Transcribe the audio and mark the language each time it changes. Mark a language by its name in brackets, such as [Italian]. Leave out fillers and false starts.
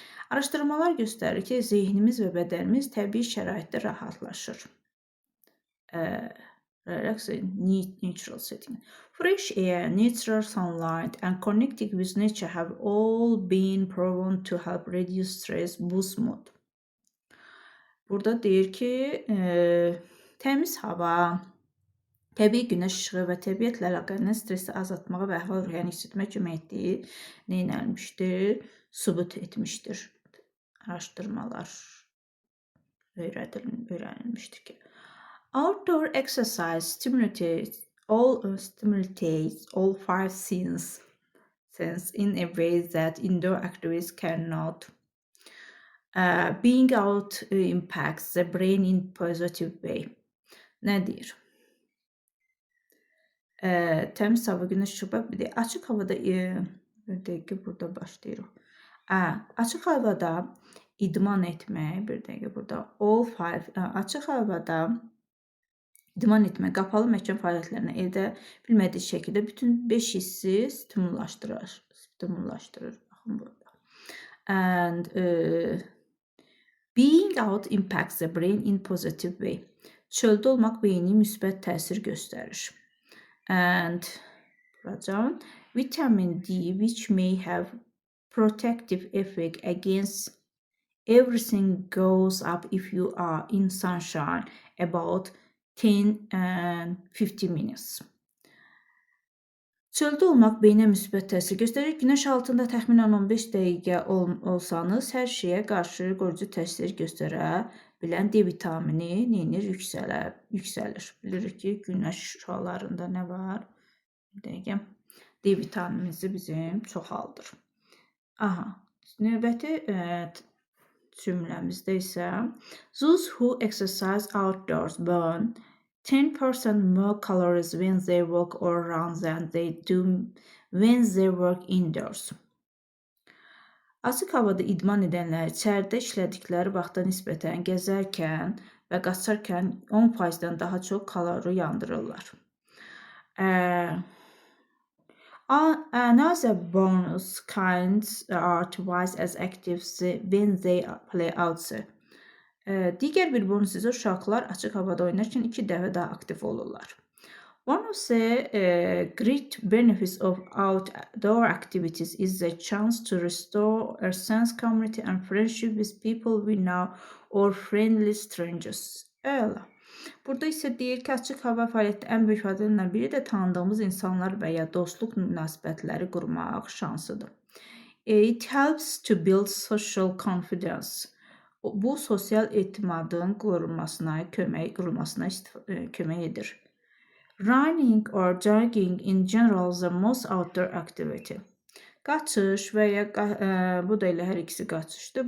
[Azerbaijani] Araşdırmalar göstərir ki, zehnimiz və bədənimiz təbii şəraitdə rahatlaşır. [English] Relax in natural setting. Fresh air, natural sunlight and connecting with nature have all been proven to help reduce stress, boost mood. [Azerbaijani] Burada deyir ki, təmiz hava, təbii günəş işığı və təbiətlə əlaqəli stressi azaltmağa və əhval-ruhiyyəni hiss kömək etdiyi neynəlmişdir? Sübut etmişdir. Araşdırmalar öyrənilmişdir ki. [English] Outdoor exercise stimulates all 5 senses in a way that indoor activities cannot. Being out impacts the brain in positive way. [Azerbaijani] Nə deyir? Təmiz hava, günəş işığı, bir də açıq havada bir dəqiqə burada başlayırıq. Açıq havada idman etmək, bir dəqiqə burada açıq havada idman etmək, qapalı məkan fəaliyyətlərini edə bilmədiyi şəkildə bütün 5 hissi stimullaşdırır. Baxın burada. [English] And being out impacts the brain in positive way. [Azerbaijani] Çöldə olmaq beyni müsbət təsir göstərir. [English] And vitamin D, which may have protective effect against everything, goes up if you are in sunshine about 10 and 50 minutes. [Azerbaijani] Çöldə olmaq beynə müsbət təsir göstərir. Günəş altında təxminən 15 dəqiqə olsanız, hər şeyə qarşı qoruyucu təsir göstərə bilən D vitamini yüksəlir. Bilirik ki, günəş şüalarında nə var? Bir dəqiqə. D vitaminimizi bizim çoxaldır. Növbəti cümləmizdə isə [English] those who exercise outdoors burn 10% more calories when they walk or run than they do when they work indoors. [Azerbaijani] Açıq havada idman edənlər içəridə işlədikləri vaxta nisbətən gəzərkən və qaçarkən 10%-dən daha çox kalori yandırırlar. [English] Another bonus kinds are twice as active when they play outside. [Azerbaijani] Digər bir bonus isə uşaqlar açıq havada oynarkən 2 dəfə daha aktiv olurlar. [English] One of the great benefits of outdoor activities is the chance to restore a sense of community and friendship with people we know or friendly strangers. [Azerbaijani] Əla. Burada isə deyir ki, açıq hava fəaliyyəti ən böyük faydalarından biri də tanıdığımız insanlar və ya dostluq münasibətləri qurmaq şansıdır. [English] It helps to build social confidence. [Azerbaijani] Bu sosial etimadın qurulmasına kömək edir. [English] Running or jogging in general is the most outdoor activity. [Azerbaijani] Qaçış və ya bu da elə hər ikisi qaçışdır.